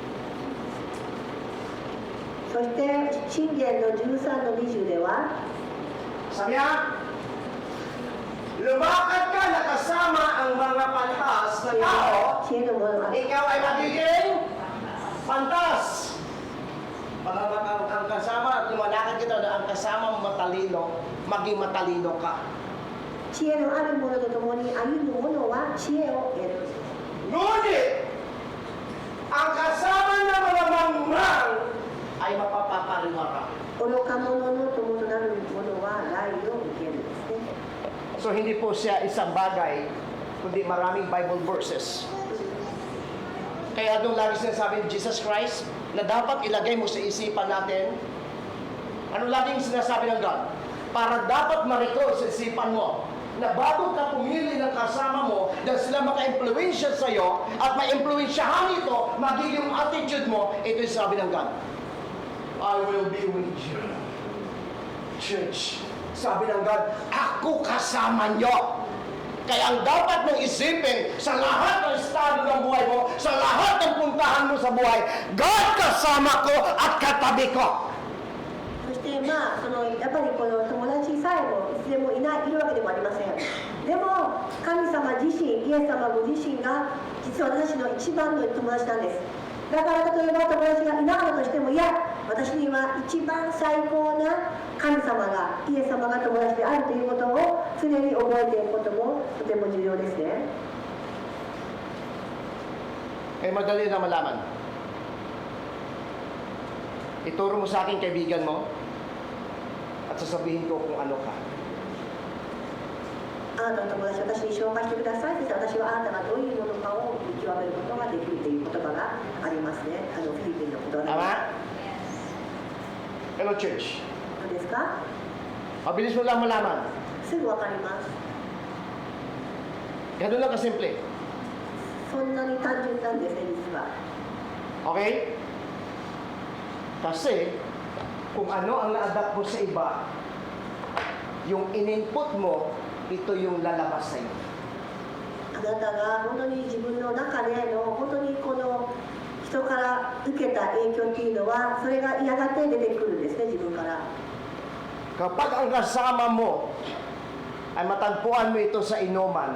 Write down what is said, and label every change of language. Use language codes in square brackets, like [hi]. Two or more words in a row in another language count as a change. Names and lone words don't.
[ja] そして箴言の13の20では、 [tl] Sabi niya, lumakad ka na kasama ang mga pantas na tao, [ja] 知恵のものは [tl] ikaw ay magiging pantas. Ang kasama at lumalakad kita na ang kasama mo matalino, maging matalino ka. [ja] 知恵のあるものとともに歩む者は知恵を得る。 [tl] Ngunit, ang kasama ng mga mangmang ay mapapapariwara. [ja] 愚か者の友となる者は害を受けるんですね。 [tl] So hindi po siya isang bagay, kundi maraming [en] Bible verses. [tl] Kaya doon lagi sinasabi ni Jesus Christ na dapat ilagay mo sa isipan natin, ano laging sinasabi ng God? Para dapat ma-record sa isipan mo na bago ka pumili ng kasama mo dahil sila maka-impluensya sa'yo at ma-impluensyahan ito, magiging attitude mo, ito yung sabi ng God. [en] I will be with you. [tl] Church, sabi ng God, ako kasama nyo. Kaya ang dapat mong isipin sa lahat ng estado ng buhay mo, sa lahat ng puntahan mo sa buhay, God, kasama ko at katabi ko. [ja] そしてまあやっぱりこの友達さえもいつでもいるわけでもありません。でも神様自身、イエス様ご自身が実は私の一番の友達なんです。だから例えば友達がいなかったとしても、いや私には一番最高な神様が、イエス様が友達であるということを常に覚えていくこともとても重要ですね。 [tl] Madali na malaman. Ituro mo sa akin kaibigan mo at sasabihin ko kung ano ka. [ja] あなたの友達、私に紹介してくださいと言って、私はあなたがどういうものかを見極めることができるという言葉がありますね。フィリピンの言葉で。 [tl] Tama? Hello, church. [ja] どうですか？ [tl] Mabilis mo lang malaman. [ja] すぐわかります。 [tl] Ganun lang kasimple. [ja] そんなに単純なんですね、実は。 [tl] Okay? Kasi, kung ano ang na-adapt mo sa iba, yung in-input mo, ito yung lalabas sa iyo. [ja] あなたが本当に自分の中での本当にこの人から受けた影響っていうのは、それがやがて出てくるんですね、自分から。 [tl] Kapag ang kasama mo ay matagpuan mo ito sa inuman,